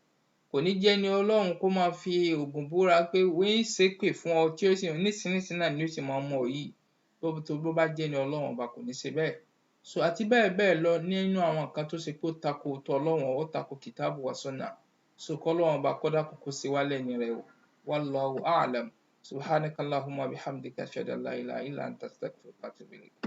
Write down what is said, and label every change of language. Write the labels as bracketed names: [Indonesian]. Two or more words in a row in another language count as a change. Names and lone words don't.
[Yoruba] Kò ní jẹ́ ẹni Ọlọ́run kó máa fi ògùn búra pé ń ṣépè fún ọ tí ó sì nísinsìnyí náà ni ó sì máa mú ọ yìí, bó bá jẹ́ ẹni Ọlọ́run Ọba kò ní ṣe bẹ́ẹ̀. So àti bẹ́ẹ̀ bẹ́ẹ̀ lọ nínú àwọn nǹkan tó ṣe pé ó tako tọlọ́run, ó tako kìtáàbù wa sunnah. So k'Ọlọ́run Ọba kó dákun kó ṣe wá lẹ́ni rẹ̀ o. [Arabic] والله أعلم. سبحانك اللهم وبحمدك أشهد أن لا إله إلا أنت أستغفرك وأتوب إليك.